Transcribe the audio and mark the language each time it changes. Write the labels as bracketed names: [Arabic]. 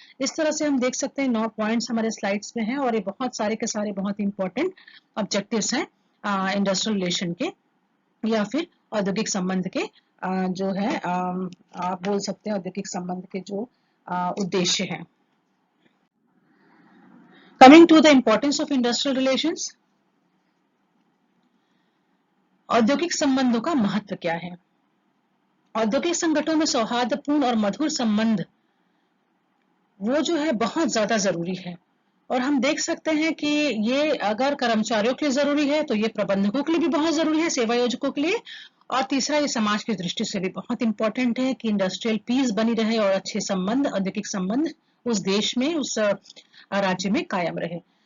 [Hindi] इस तरह से हम देख सकते हैं 9 पॉइंट्स हमारे स्लाइड्स में हैं और ये बहुत सारे के सारे बहुत इंपॉर्टेंट ऑब्जेक्टिव्स हैं इंडस्ट्रियल रिलेशन के या फिर औद्योगिक संबंध के, जो है आप बोल सकते हैं औद्योगिक संबंध के जो उद्देश्य हैं। [English] Coming to the importance of industrial relations, [Hindi] औद्योगिक संबंधों का महत्व क्या है? औद्योगिक संगठनों में सौहार्दपूर्ण और मधुर संबंध वो जो है बहुत ज्यादा जरूरी है, और हम देख सकते हैं कि ये अगर कर्मचारियों के लिए जरूरी है तो ये प्रबंधकों के लिए भी बहुत जरूरी है, सेवा योजकों के लिए, और तीसरा ये समाज की दृष्टि से भी बहुत इंपॉर्टेंट है कि इंडस्ट्रियल पीस बनी रहे और अच्छे संबंध, औद्योगिक संबंध उस देश में, उस राज्य में कायम रहे।